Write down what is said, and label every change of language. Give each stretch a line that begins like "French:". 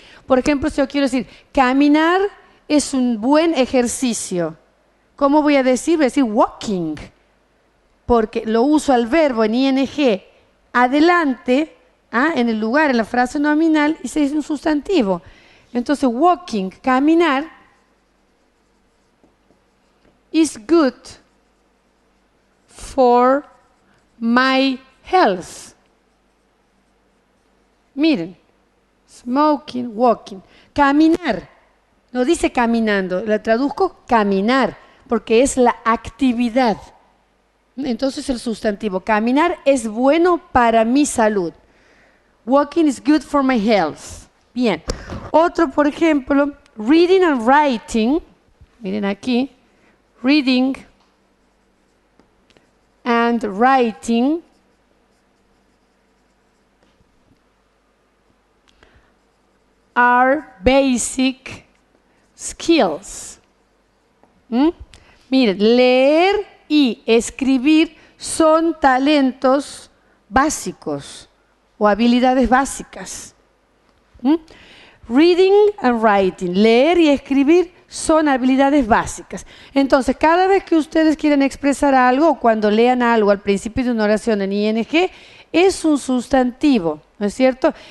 Spanish: Por ejemplo, si yo quiero decir, caminar es un buen ejercicio. ¿Cómo voy a decir? Voy a decir walking, porque lo uso al verbo en ing adelante, en el lugar, en la frase nominal, y se dice un sustantivo.
English: Entonces, walking, caminar, is good for my health. Miren, smoking, walking.
Spanish: Caminar, no dice caminando, la traduzco caminar, porque es la actividad. Entonces el sustantivo, caminar es bueno para mi salud.
English: Walking is good for my health.
Spanish: Bien. Otro, por ejemplo,
English: reading and writing.
Spanish: Miren aquí.
English: Reading and writing are basic skills.
Spanish: Miren, leer y escribir son talentos básicos o habilidades básicas.
English: Reading and writing,
Spanish: leer y escribir son habilidades básicas. Entonces, cada vez que ustedes quieren expresar algo, o cuando lean algo al principio de una oración en ING, es un sustantivo, ¿no es cierto?